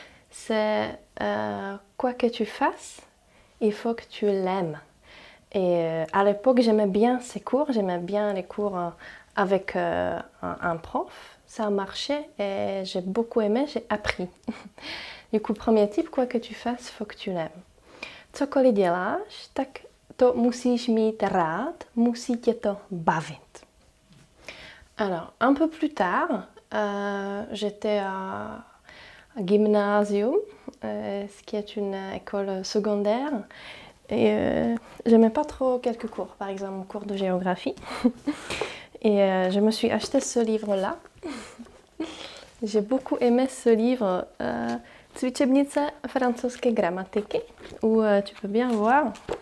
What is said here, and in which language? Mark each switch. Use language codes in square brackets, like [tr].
[fr] C'est quoi que tu fasses, il faut que tu l'aimes. Et à l'époque, j'aimais bien ces cours, j'aimais bien les cours avec un prof. Ça marchait et j'ai beaucoup aimé, j'ai appris. Du coup, premier tip, quoi que tu fasses, il faut que tu l'aimes. [cs] Cokoliv děláš, tak to musíš mít rád, musí tě to bavit. [fr] Alors, un peu plus tard, j'étais à gymnasium, ce qui est une école secondaire. Et j'aimais pas trop quelques cours, par exemple, cours de géographie. Et je me suis acheté ce livre-là. J'ai beaucoup aimé ce livre, Cvičebnice francouzské gramatiky, où tu peux bien voir.